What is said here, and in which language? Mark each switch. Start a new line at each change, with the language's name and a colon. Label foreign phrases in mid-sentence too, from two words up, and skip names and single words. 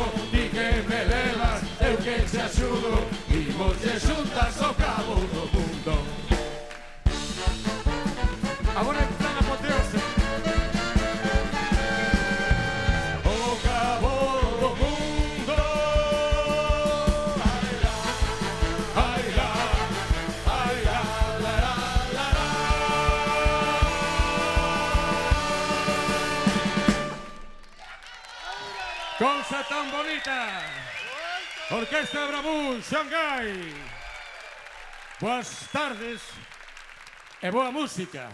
Galician: Ti que me levas, eu que te axudo, imos de xuntas ao cabo do mundo. Agora é plan apoteose. O cabo do mundo. Ai la, ai la, la la la la. Cousa tan bonita. Orquesta Bravún, Xangai. Boas tardes e boa música.